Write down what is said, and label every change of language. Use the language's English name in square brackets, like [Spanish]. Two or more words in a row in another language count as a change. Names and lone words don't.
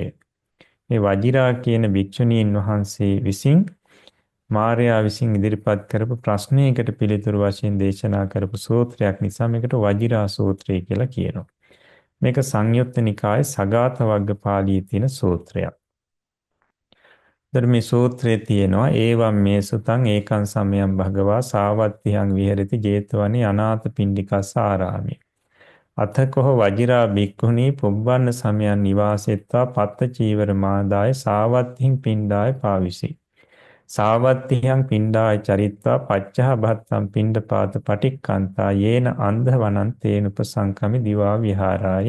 [Sinhala] මේ වජිරා කියන භික්ෂුණීන් වහන්සේ විසින් මාර්යා විසින් ඉදිරිපත් කරපු ප්‍රශ්නයකට පිළිතුරු වශයෙන් දේශනා කරපු සූත්‍රයක් නිසා මේකට වජිරා සූත්‍රය කියලා කියනවා. මේක සංයුත්ත නිකායේ සගත වග්ග පාළියේ තියෙන සූත්‍රයක්. ධර්මයේ සූත්‍රයේ තියෙනවා [Pali] ඒවම් මේ සුතං ඒකං සමයං භගවා සාවත්තියං විහෙරති 제තවනේ අනාථපිණ්ඩිකස්ස ආරාමේ. අතකෝ වජිරා භික්ඛුනී පුබ්බන්න සමයන් නිවාසෙත්වා පත්ත චීවර මාදාය සාවත්තිං පිණ්ඩාය පාවිසි. සාවත්තියං පිණ්ඩාය චරිත්වා පච්චහ භත්තං පිණ්ඩපාත පටික්කන්තා යේන අන්ධවනං තේනුපසංකමි දිවා විහාරාය.